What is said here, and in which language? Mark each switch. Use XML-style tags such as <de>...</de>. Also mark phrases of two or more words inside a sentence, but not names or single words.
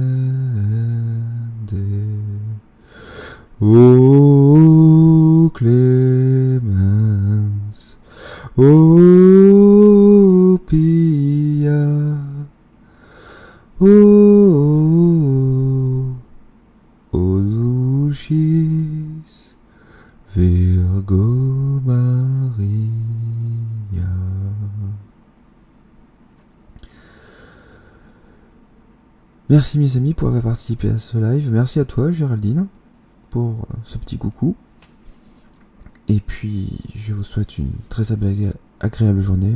<la>O clemens, o pia, o dulcis Virgo Maria.</la> <fr>Merci mes amis pour avoir participé à ce live. Merci à toi Géraldine pour ce petit coucou. Et puis je vous souhaite une très agréable journée.</fr>